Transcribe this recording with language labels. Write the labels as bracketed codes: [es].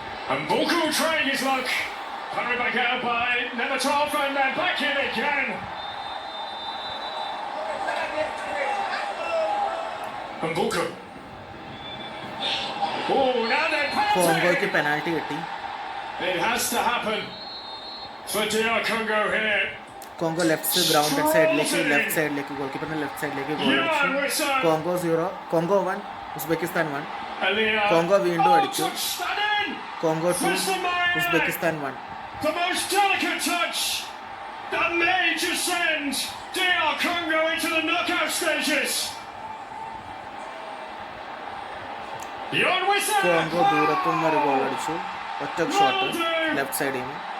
[en] And Bulku trying his luck. Carried back out by Nematov, and then back in again. And Bulku. Oh, now they're [ml] കോങ്കോയ്ക്ക് [en] penalty. [ml] Penalty കിട്ടി. [en] It has to happen for DR Congo here. [ml] Congo left ground സൈഡിലേക്ക് goal കീപ്പറിന്റെ left സൈഡിലേക്ക് goal അടിച്ചു. Congo 0, Congo 1 Uzbekistan 1. Congo വീണ്ടും അടിച്ചു. Congo 2 Uzbekistan 1. [en] The most delicate touch that may just send DR Congo into the knockout stages. [ml] Congo ദൂരത്തുനിന്ന് ഒരു goal അടിച്ചു, ഒറ്റ shot left സൈഡിൽ നിന്ന്.